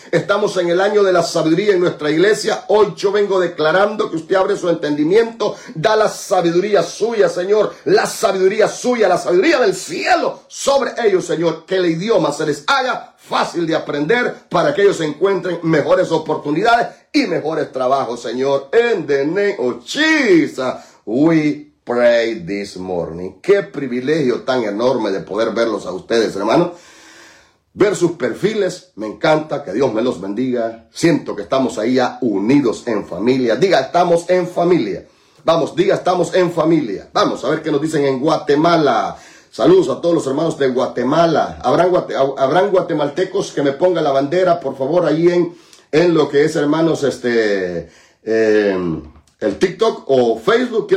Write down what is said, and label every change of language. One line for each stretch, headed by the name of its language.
Spanish: Estamos en el año de la sabiduría en nuestra iglesia. Hoy yo vengo declarando que usted abre su entendimiento, da la sabiduría suya, Señor, la sabiduría suya, la sabiduría del cielo sobre ellos, Señor, que el idioma se les haga fácil de aprender para que ellos encuentren mejores oportunidades y mejores trabajos, Señor.
English: In the name of Jesus, we pray this morning.
Spanish: Qué privilegio tan enorme de poder verlos a ustedes, hermano. Ver sus perfiles, me encanta, que Dios me los bendiga. Siento que estamos ahí ya unidos en familia. Diga, estamos en familia. Vamos, diga, estamos en familia. Vamos a ver qué nos dicen en Guatemala. Saludos a todos los hermanos de Guatemala. ¿Habrán guatemaltecos que me ponga la bandera, por favor, ahí en lo que es, hermanos, el TikTok o Facebook?